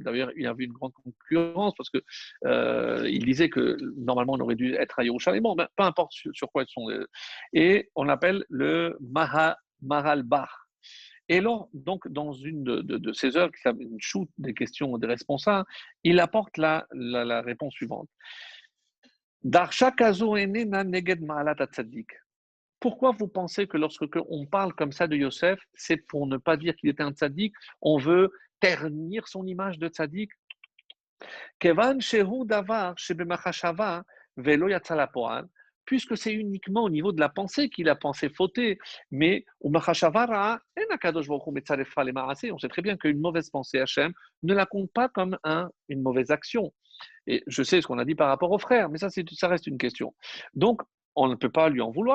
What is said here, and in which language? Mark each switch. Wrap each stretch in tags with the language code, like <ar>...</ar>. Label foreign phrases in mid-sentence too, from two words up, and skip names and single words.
<fr>D'ailleurs, il y avait une grande concurrence parce que il disait que normalement on aurait dû être à Yerushalayim. Bon, ben, peu importe sur quoi ils sont. Et on l'appelle le Mahalbach. Et là, donc, dans une de ces œuvres, qui s'appelle une shoot des questions des responsables, il apporte la réponse suivante.</fr> <he>דרשה כזו אינה נגד מעלת צדיק.</he> <fr>Pourquoi vous pensez que lorsque on parle comme ça de Yosef, c'est pour ne pas dire qu'il était un tzaddik, on veut ternir son image de tzaddik?</fr> <he>כיון שהוא דבר שבמחשבה ולא יצא לפועל,</he> <fr>puisque c'est uniquement au niveau de la pensée qu'il a pensé fauter. Mais on sait très bien qu'une mauvaise pensée Hachem ne la compte pas comme une mauvaise action. Et je sais ce qu'on a dit par rapport aux frères, mais ça reste une question. Donc, on ne peut pas lui en vouloir.</fr>